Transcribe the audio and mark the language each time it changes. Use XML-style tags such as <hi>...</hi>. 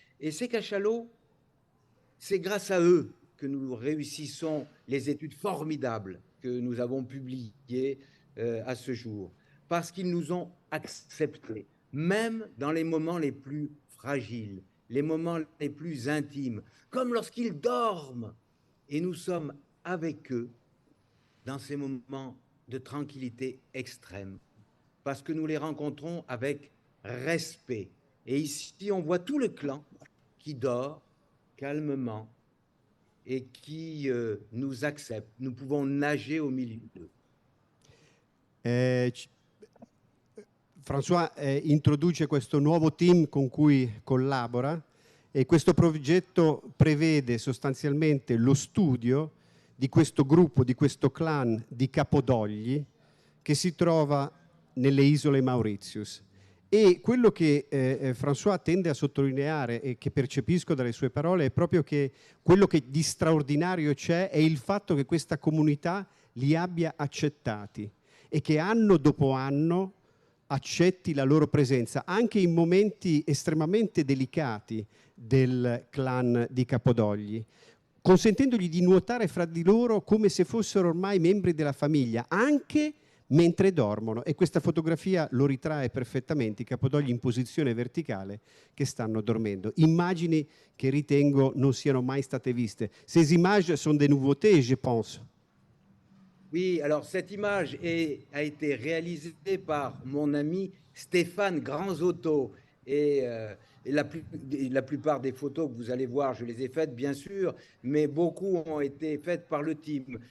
<fr>Et ces cachalots, c'est grâce à eux que nous réussissons les études formidables que nous avons publiées à ce jour, parce qu'ils nous ont acceptés, même dans les moments les plus fragiles, les moments les plus intimes, comme lorsqu'ils dorment, et nous sommes avec eux dans ces moments de tranquillité extrême, parce que nous les rencontrons avec respect. Et ici, on voit tout le clan qui dort calmement et qui nous accepte. Nous pouvons nager au milieu d'eux.</fr> <it>François introduce questo nuovo team con cui collabora e questo progetto prevede sostanzialmente lo studio di questo gruppo, di questo clan di Capodogli che si trova nelle isole Mauritius. E quello che François tende a sottolineare e che percepisco dalle sue parole è proprio che quello che di straordinario c'è è il fatto che questa comunità li abbia accettati e che anno dopo anno accetti la loro presenza anche in momenti estremamente delicati del clan di Capodogli, consentendogli di nuotare fra di loro come se fossero ormai membri della famiglia, anche mentre dormono. E questa fotografia lo ritrae perfettamente, i Capodogli in posizione verticale che stanno dormendo. Immagini che ritengo non siano mai state viste.</it> <fr>Ces images sont des nouveautés, je pense. Oui, alors cette image a été réalisée par mon ami Stéphane Granzotto. Et la plupart des photos que vous allez voir, je les ai faites, bien sûr, mais beaucoup ont été faites par le team.</fr>